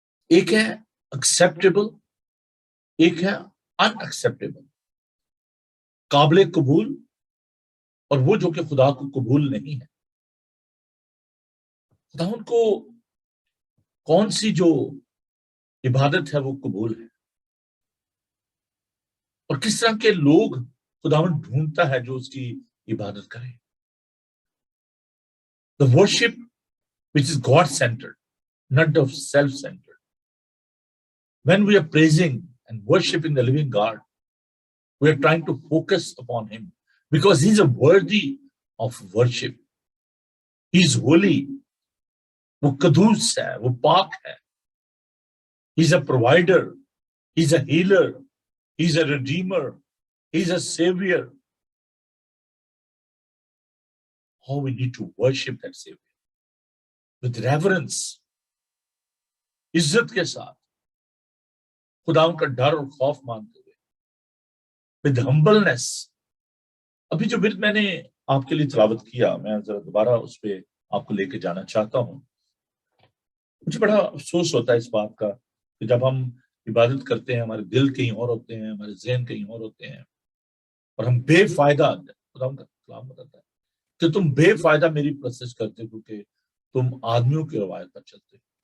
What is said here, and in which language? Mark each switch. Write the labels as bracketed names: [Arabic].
[Urdu] ایک ہے ایکسیپٹیبل, ایک ہے ان ایکسیپٹیبل, قابل قبول اور وہ جو کہ خدا کو قبول نہیں ہے. خدا ان کو کون سی جو عبادت ہے وہ قبول ہے, اور کس طرح کے لوگ خداوند ڈھونڈتا ہے جو اس کی عبادت کرے. [English] The worship which is God-centered, not of self-centered. When we are praising and worshiping the living God, we are trying to focus upon Him because He's a worthy of worship. He's holy. [Urdu] وہ قدوس ہے, وہ پاک ہے. [English] He's a provider. He's a healer. He's a redeemer. He's a savior. How we need to worship that savior with reverence, [Urdu] عزت کے ساتھ, خدا کا ڈر اور خوف مانتے ہوئے, [English] with humbleness. [Urdu] ابھی جو میں نے آپ کے لیے تلاوت کیا, میں ذرا دوبارہ اس پہ آپ کو لے کے جانا چاہتا ہوں. مجھے بڑا افسوس ہوتا ہے اس بات کا کہ جب ہم عبادت کرتے ہیں ہمارے دل کہیں اور ہوتے ہیں, ہمارے ذہن کہیں اور ہوتے ہیں, اور ہم بے فائدہ, خدا کا کلام بتاتا ہے کہ تم بے فائدہ میری پرستش کرتے ہو کیونکہ تم آدمیوں کی روایت پر چلتے ہو.